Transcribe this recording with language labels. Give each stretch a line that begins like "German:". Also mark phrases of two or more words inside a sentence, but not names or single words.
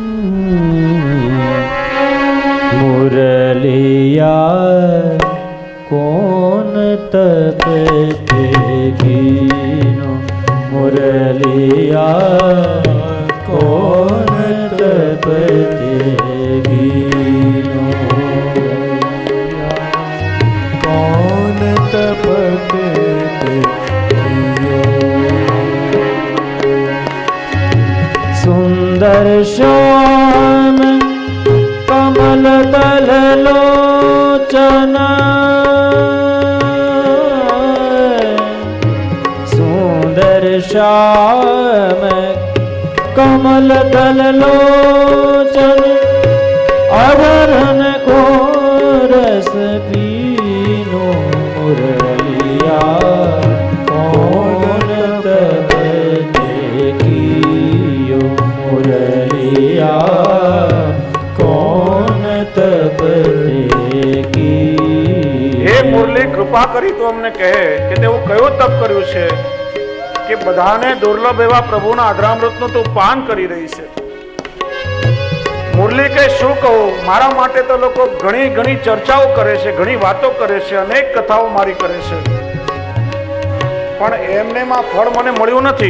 Braj: मुरलिया कौन तपते कीनो, मुरलिया कौन तपते कीनो, कौन तपते सुंदर श्याम कमल दल लोचन, सुंदर श्याम कमल दल लोचन अधरन को रस पीनो, मुरलिया कौन तपते कियो, मुरलिया कौन तपते कियो.
Gujarati: હે મુરલી, કૃપા કરી તો અમને કહે કે તેઓ કયો તપ કર્યું છે કે બધાને દુર્લભ એવા પ્રભુના અધરામૃતનું તું પાન કરી રહી છે. મુરલી કે શું કહું, મારા માટે તો લોકો ઘણી ઘણી ચર્ચાઓ કરે છે, ઘણી વાતો કરે છે, અનેક કથાઓ મારી કરે છે, પણ એમને માં ફળ મને મળ્યું નથી.